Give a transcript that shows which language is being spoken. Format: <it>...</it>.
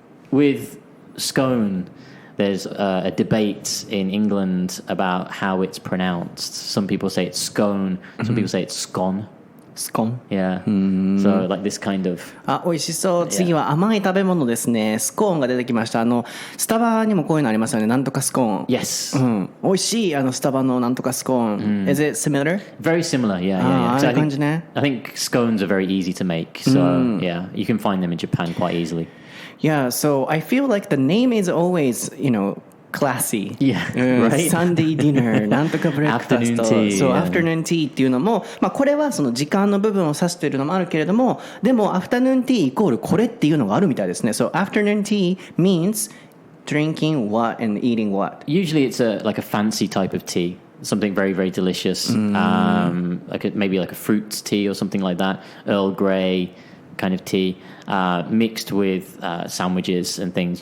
<en>With scone, there's a debate in England about how it's pronounced. Some people say it's scone, some people say it's scone. Scone? Yeah. So like this kind of...</en> <ja>美味しそう。次は甘い食べ物ですね。スコーンが出てきました。スタバにもこういうのありますよね。なんとかスコーン。</ja> <en>Yes.</en> <ja>美味しい。スタバのなんとかスコーン。</ja> <en>Is it similar? Very similar, yeah.</en> <ja>ああいう感じね。</ja> <en>I think scones are very easy to make. So yeah, you can find them in Japan quite easily. Yeah, so I feel like the name is always, classy. Yeah, right. Sunday dinner,</en> <ja>なんとかブレックファスト。</ja> <en>Afternoon tea.</en> <ja>そう、afternoon tea っていうのも、これはその時間の部分を指しているのもあるけれども、でも afternoon tea イコールこれっていうのがあるみたいですね。</ja> <en>So afternoon tea means drinking what and eating what? Usually it's like a fancy type of tea. Something very, very delicious. Maybe like a fruit tea or something like that. Earl Grey kind of tea. Mixed with sandwiches and things.</en>